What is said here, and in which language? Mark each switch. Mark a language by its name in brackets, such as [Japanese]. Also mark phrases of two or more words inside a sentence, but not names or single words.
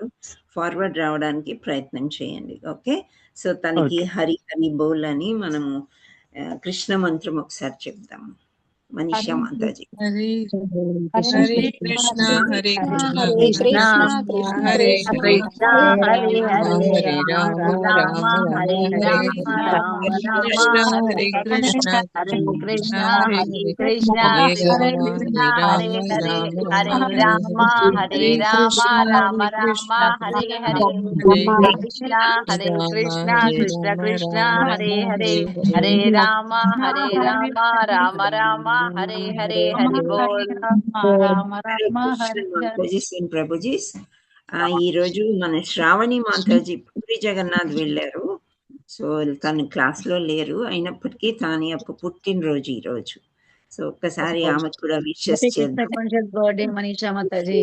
[Telugu] ఫార్వర్డ్ రావడానికి ప్రయత్నం చేయండి. ఓకే, సో తనకి హరి హరి బోల్ అని మనము కృష్ణ మంత్రం ఒకసారి చెప్దాము. మనీషా మాతాజీ. [Sanskrit] హరి హరే కృష్ణ, హరే హరే కృష్ణ, హరే కృష్ణ, హరే హరే రామ, రామ, హరే రామ, రామ కృష్ణ, రామ, హరే కృష్ణ, హరే కృష్ణ, హరే హరే కృష్ణ, హరే హరే రామ, కృష్ణ, హరే హరే రామ, హరే, హరే రామ, హరే హరే రామ, కృష్ణ, రామ హరే రామ, హరే హరే, హరే హరే కృష్ణ, హరే రామ, కృష్ణ, హరే కృష్ణ రామ, కృష్ణ, రామ హరే రామ, హరే, హరే హరే హరే. రామ, హరే రామ, రామ రామ, హరే హరే, హరి బోల్. రామ హరే రామ కృష్ణ హరి హరి. [Telugu] మాతాజీ, సెన్ ప్రభుజీ. ఈ రోజు మన శ్రావణి మాతాజీ పూరి జగన్నాథ్ వెళ్ళారు. సో తను క్లాస్ లో లేరు, అయినప్పటికీ తాను యొక్క పుట్టినరోజు ఈ రోజు. సో ఒక్కసారి ఆమెకు కూడా విషెస్ చేద్దాం. బర్త్డే మనీషా మాతాజీ.